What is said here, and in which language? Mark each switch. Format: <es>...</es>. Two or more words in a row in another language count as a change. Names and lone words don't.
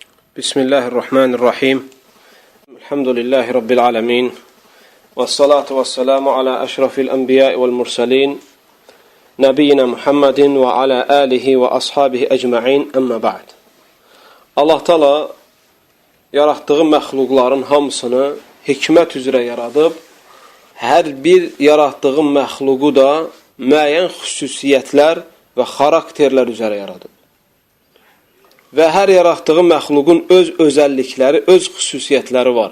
<ar>بسم الله الرحمن الرحيم. الحمد لله رب العالمين. والصلاة والسلام على أشرف الأنبياء والمرسلين. نبينا محمد وعلى آله وأصحابه أجمعين. أما بعد.</ar> <az>Allah Teala yarattığı məxluqların hamısını hikmət üzrə yaradıb, hər bir yaratdığı məxluqu da müəyyən xüsusiyyətlər və xarakterlər üzrə yaradıb. Və hər yaratdığı məxluqun öz özəllikləri, öz xüsusiyyətləri var.</az>